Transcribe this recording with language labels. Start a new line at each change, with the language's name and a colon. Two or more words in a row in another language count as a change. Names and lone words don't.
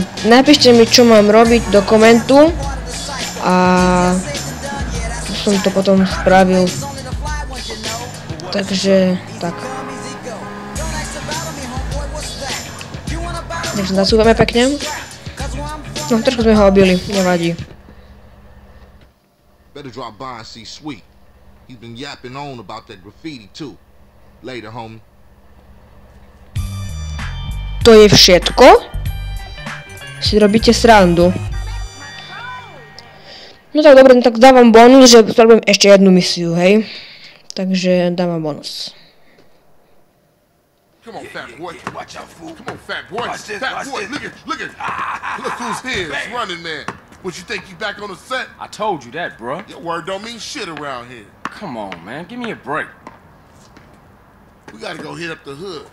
Slovak: Napíšte mi, čo mám robiť do komentu a som to potom spravil. Takže tak. Takže zasúvame pekne. No, trošku sme ho obili, nevadí.
English: Better drop by and see Sweet. He's been yapping on about that graffiti too. Later, homie.
Slovak: To je všetko? Si robíte srandu. No tak dobre, no tak dávam bonus, že spravím ešte jednu misiu, hej. Takže dávam bonus.
English: Come on, fat boy. Watch out, fool. Come on, fat boy. Watch this, fat boy, look at. Look who's here. It's Running Man. What, you think you back on the set? I told you that, bruh. Your word don't mean shit around here. Come on, man. Give me a break. We gotta go hit up the hood.